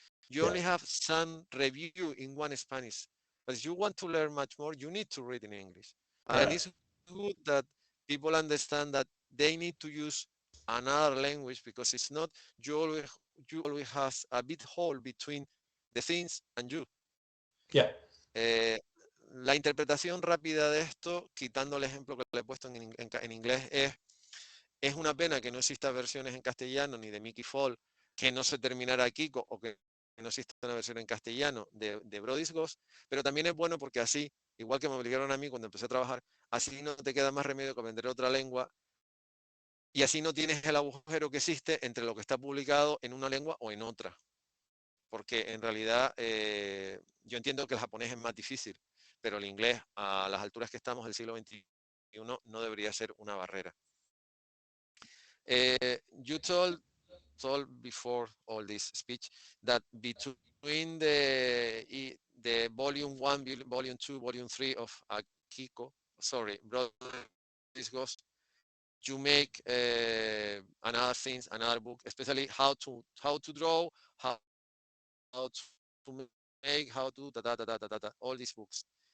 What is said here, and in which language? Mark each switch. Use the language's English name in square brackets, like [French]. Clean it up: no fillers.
[English] You only have some review in one Spanish. But if you want to learn much more, you need to read in English. And it's good that people understand that they need to use another language, because it's not, you always have a big hole between the things and you. [Spanish] La interpretación rápida de esto, quitando el ejemplo que le he puesto en inglés, es una pena que no exista versiones en castellano ni de Mickey Fall, que no se terminara aquí, o que no existe una versión en castellano de Brody's Ghost, pero también es bueno porque así, igual que me obligaron a mí cuando empecé a trabajar, así no te queda más remedio que aprender otra lengua y así no tienes el agujero que existe entre lo que está publicado en una lengua o en otra. Porque en realidad yo entiendo que el japonés es más difícil, pero el inglés a las alturas que estamos del siglo XXI no debería ser una barrera. [English] You told before all this speech that between the volume 1, volume 2, volume 3 of Akiko, sorry, Brothers Ghost, you make another things, another book, especially how to draw, how to make, how to all these books.